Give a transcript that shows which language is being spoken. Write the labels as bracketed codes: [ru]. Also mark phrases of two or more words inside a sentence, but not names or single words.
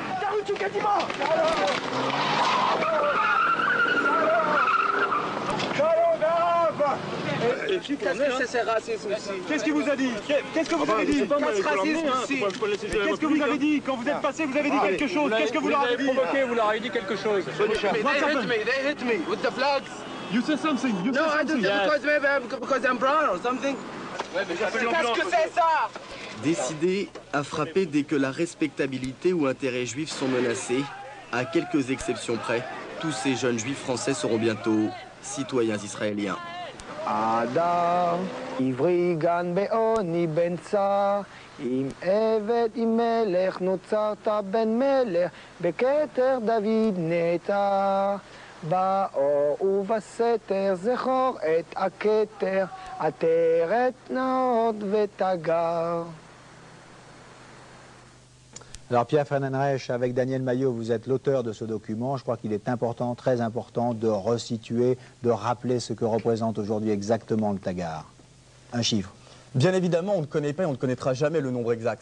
[fr] Qu'est-ce qu'il vous a dit? Qu'est-ce que vous avez dit? Qu'est-ce que vous avez dit? Quand vous êtes passé, vous avez dit quelque chose. Qu'est-ce que vous leur avez dit? Vous leur avez dit quelque chose. [en] They hit me with the flags. You said something. No, I did because I'm brown or something. [fr] Qu'est-ce que c'est ça? Décidés à frapper dès que la respectabilité ou intérêts juifs sont menacés, à quelques exceptions près, tous ces jeunes juifs français seront bientôt citoyens israéliens. [he] אדם, עברי גן בעוני בן צר, אם עבד אם מלך נוצרת בן מלך, בכתר דוד נטע. באור ובסתר זכור את הכתר, עטרת נאות ותגר. [fr] Alors Pierre Fernandes, avec Daniel Maillot, vous êtes l'auteur de ce document. Je crois qu'il est important, très important, de resituer, de rappeler ce que représente aujourd'hui exactement le Tagar. Un chiffre. Bien évidemment, on ne connaît pas et on ne connaîtra jamais le nombre exact.